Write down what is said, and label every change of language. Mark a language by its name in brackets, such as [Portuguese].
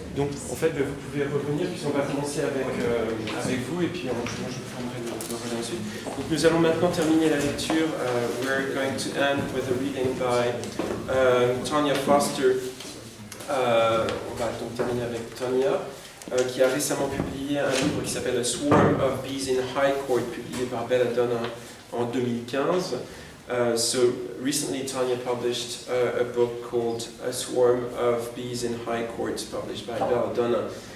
[French] Donc, en fait, vous pouvez revenir, puis on va commencer avec vous, et puis moi, je vous prendrai le relais ensuite. Donc, nous allons maintenant terminer la lecture. [English] We're going to end with a reading by Tonya Foster. [French] On va donc terminer avec Tonya, qui a récemment publié un livre qui s'appelle A Swarm of Bees in High Court, publié par Belladonna en 2015. [English] So recently Tonya published a book called A Swarm of Bees in High Court, published by Belladonna.